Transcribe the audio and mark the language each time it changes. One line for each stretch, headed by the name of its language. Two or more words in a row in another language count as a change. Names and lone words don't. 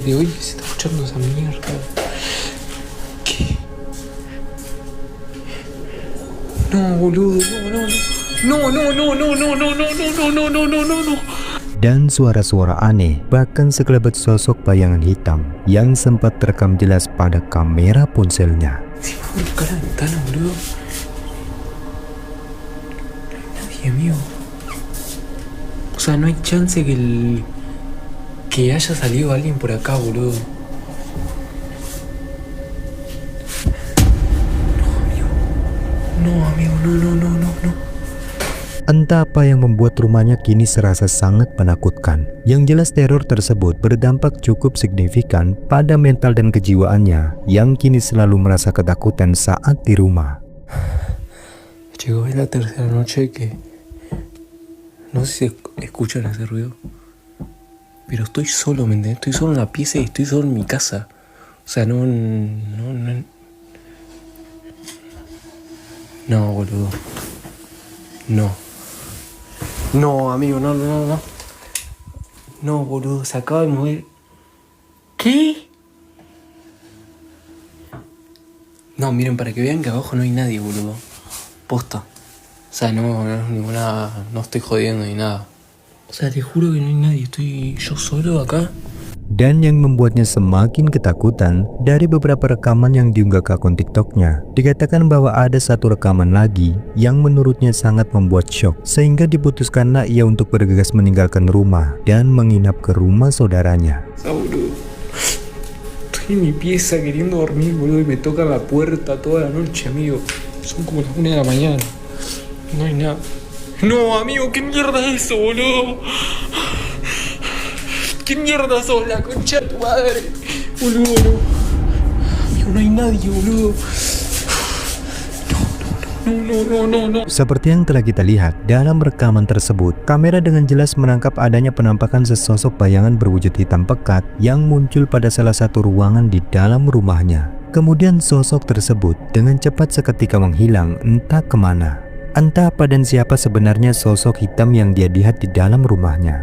Indonesian: Dan suara-suara aneh, bahkan sekelebat sosok bayangan hitam yang sempat terekam jelas pada kamera ponselnya.
Spanish: Amigo. O sea, no hay chance que haya salido alguien por acá, boludo. No, amigo, no.
Indonesian: Entah apa yang membuat rumahnya kini serasa sangat menakutkan. Yang jelas teror tersebut berdampak cukup signifikan pada mental dan kejiwaannya yang kini selalu merasa ketakutan saat di rumah.
Spanish: Llegó la tercera noche que no sé si escuchan ese ruido, pero estoy solo, ¿me entiendes? Estoy solo en la pieza y estoy solo en mi casa. O sea, no, boludo. No, amigo, no. No, boludo, se acaba de mover. ¿Qué? No, miren, para que vean que abajo no hay nadie, boludo. Posta. O sea, no estoy jodiendo ni nada. O sea, te juro que no hay nadie, estoy yo solo acá.
Indonesian: Dan yang membuatnya semakin ketakutan, dari beberapa rekaman yang diunggah ke akun TikToknya, dikatakan bahwa ada satu rekaman lagi yang menurutnya sangat membuat shock, sehingga diputuskanlah ia untuk bergegas meninggalkan rumah dan menginap ke rumah saudaranya.
Spanish: Boludo, estoy en mi pieza queriendo dormir, boludo, y me tocan la puerta toda la noche, amigo. Son como las 1 de la mañana. No hay nada. No, amigo, ¿qué mierda es eso, boludo? ¿Qué mierda sos, la concha de tu madre? Boludo, no. Amigo, no hay nadie, boludo. No.
Indonesian: Seperti yang telah kita lihat dalam rekaman tersebut, kamera dengan jelas menangkap adanya penampakan sesosok bayangan berwujud hitam pekat yang muncul pada salah satu ruangan di dalam rumahnya. Kemudian sosok tersebut dengan cepat seketika menghilang entah kemana. Entah apa dan siapa sebenarnya sosok hitam yang dia lihat di dalam rumahnya.